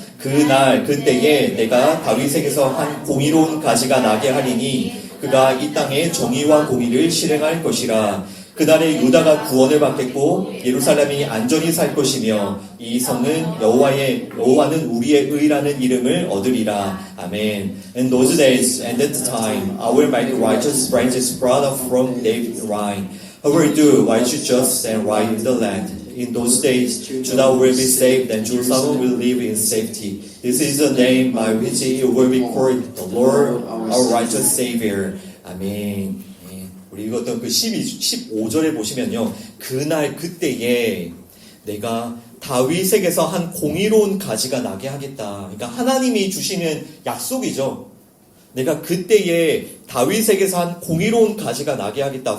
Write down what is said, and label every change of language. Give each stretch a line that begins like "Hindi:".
Korean: 그날 그때에 내가 다윗에게서 한 공의로운 가지가 나게 하리니 그가 이 땅에 정의와 공의를 실행할 것이라. 그날에 유다가 구원을 받겠고 예루살렘이 안전히 살 것이며 이 성은 여호와는 우리의 의라는 이름을 얻으리라. 아멘.
English: In those days and at the time, I will make righteous branches sprout up from David's line. I will do what is just and right in the land. In those days, Judah will be saved and Jerusalem will live in safety. This is the name by which it will be called, the Lord, our righteous Savior.
Korean: 아멘. 우리 읽었던 그 15절에 보시면요. 그날 그때에 내가 다윗에게서 한 공의로운 가지가 나게 하겠다. 그러니까 하나님이 주시는 약속이죠. 내가 그때에 다윗에게서 한 공의로운 가지가 나게 하겠다.